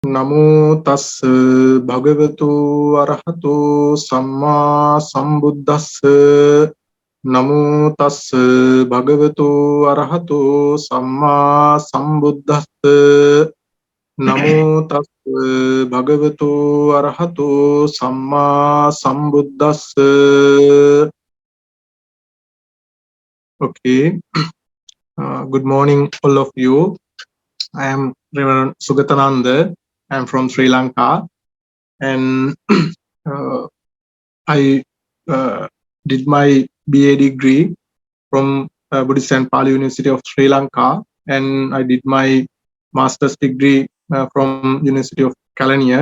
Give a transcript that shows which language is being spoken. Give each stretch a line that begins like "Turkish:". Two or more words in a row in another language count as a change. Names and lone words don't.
Pali: Namo tassa bhagavato arahato samma sambuddhassa. Namo tassa bhagavato arahato samma sambuddhassa. Namo tassa bhagavato arahato samma sambuddhassa.
English: Okay. Good morning, all of you. I am Reverend Sugathananda. I am from Sri Lanka, and I did my BA degree from Buddhist and Pali University of Sri Lanka, and I did my master's degree from University of Kelaniya.